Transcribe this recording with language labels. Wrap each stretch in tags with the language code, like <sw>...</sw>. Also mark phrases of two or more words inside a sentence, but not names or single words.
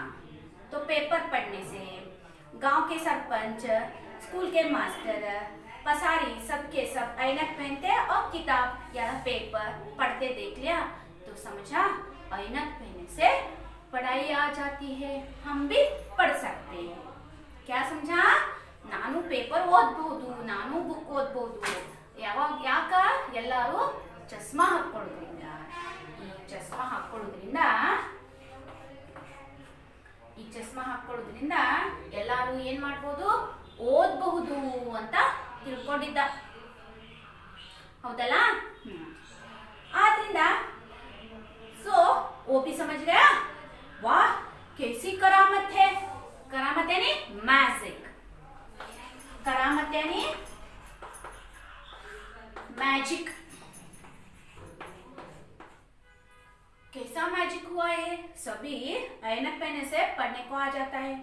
<hi>तो पेपर पढ़ने से गांव के सरपंच, स्कूल के मास्टर, पसारी सबके सब ऐनक पहनते और किताब या पेपर पढ़ते देख लिया तो समझा ऐनक पहनने से पढ़ाई आ जाती है, हम भी पढ़ सकते हैं। क्या समझा?</hi> <kn>ನಾನು ಪೇಪರ್ ಓದಬಹುದು, ನಾನು ಬುಕ್ ಓದಬಹುದು, ಯಾಕ ಎಲ್ಲರೂ ಚಸ್ಮಾ ಹಾಕೊಳ್ಳೋದ್ರಿಂದ। ಈ ಚಸ್ಮಾ ಹಾಕೊಳ್ಳೋದ್ರಿಂದ ಎಲ್ಲರೂ ಏನ್ ಮಾಡ್ಬೋದು, ಓದಬಹುದು ಅಂತ ತಿಳ್ಕೊಂಡಿದ್ದ, ಹೌದಲ್ಲ?</kn> <hi>ಆದ್ರಿಂದ सो वो भी समझ गया, वाह कैसी करामत है। करामत यानी मैजिक, करामत यानी मैजिक। कैसा मैजिक हुआ है, सभी ऐनक पहनने से पढ़ने को आ जाता है।</hi>